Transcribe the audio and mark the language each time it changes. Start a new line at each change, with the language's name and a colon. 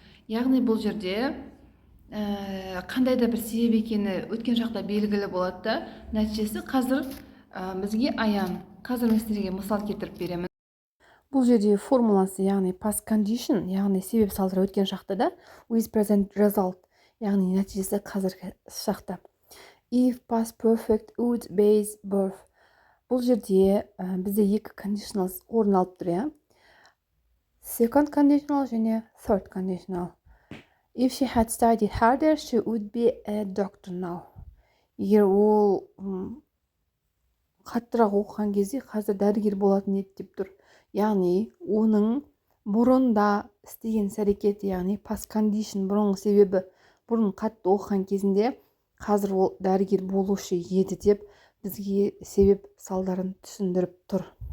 Kazakh: Яғни бұл жерде қандай да бір себеп екені өткен шақта белгілі болады да, нәтижесі қазір бізге аян. Қазір мен сіздерге мысал келтіріп беремін. Бұл жерде формуласы, яғни past condition, яғни себеп салдары өткен шақта да,
English: with present result,
Kazakh: яғни нәтижесі қазіргі шақта.
English: If past perfect would base birth.
Kazakh: Бұл жерде бізде екі conditionals орын алып тұр, иә.
English: Second conditional
Kazakh: және
English: third conditional. If she had studied harder, she would be a doctor now.
Kazakh: Егер ол қаттырақ оқыған кезде қазір дәрігер болатын еді деп тұр. Яғни оның бұрында істеген іс-әрекеті, яғни past condition, бұрынғы себебі, бұрын қатты оқыған кезінде қазір ол дәрігер болушы еді деп бізге себеп салдарын түсіндіріп тұр.